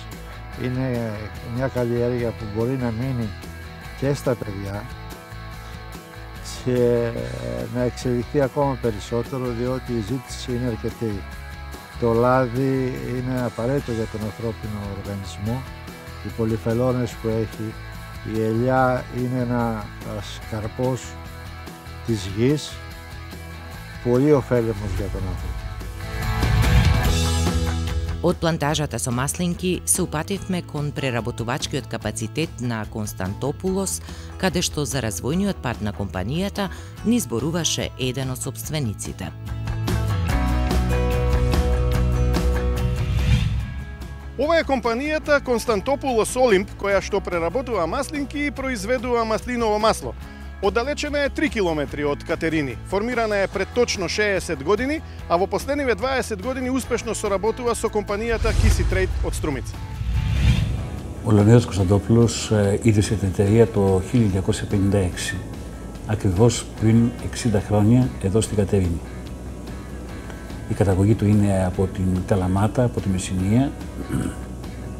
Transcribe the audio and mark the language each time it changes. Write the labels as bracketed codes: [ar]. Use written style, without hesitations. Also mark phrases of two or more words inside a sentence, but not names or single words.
[el] Είναι μια καλλιέργεια που μπορεί να μείνει και στα παιδιά και να εξελιχθεί ακόμα περισσότερο, διότι η ζήτηση είναι αρκετή. Το λάδι είναι απαραίτητο για τον ανθρώπινο οργανισμό, οι πολυφελώνες που έχει, η ελιά είναι ένα καρπός της γης, πολύ ωφέλιμος για τον άνθρωπο. [mk] Од плантажата со маслинки се упативме кон преработувачкиот капацитет на Константопулос, каде што за развојниот пат на компанијата ни зборуваше еден од сопствениците. Ова е компанијата Константопулос Олимп, која што преработува маслинки и произведува маслиново масло. Оддалечена е 3 километри од Катерини. Формирана е пред точно 60 години, а во последниве 20 години успешно соработува со компанијата Kisi Trade од Струмица. [el] Ο Λεωνίδας Κωνσταντόπουλος ίδρυσε την εταιρεία το 1956, ακριβώς πριν 60 χρόνια εδώ στην Κατερίνη. Η καταγωγή του είναι από την Καλαμάτα, από τη Μεσσηνία.